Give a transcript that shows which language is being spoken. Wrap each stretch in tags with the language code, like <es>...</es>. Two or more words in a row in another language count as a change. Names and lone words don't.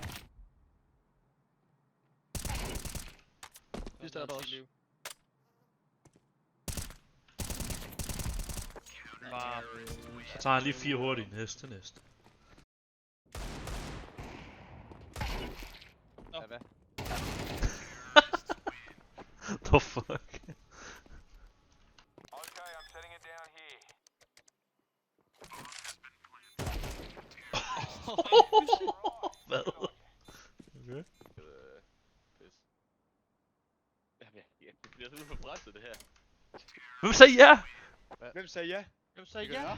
<da>Sidst er der også. Så tager han lige 4 hurtigt en hest til næste. Ja, hvad?</da> <en>The fuck? Okay, I'm setting it down here.</en> <da>Hvad? Pis. Okay. Det bliver simpelthen for presset, det her. Hvem sagde ja? Hvem sagde ja? Hvem sagde ja?</da>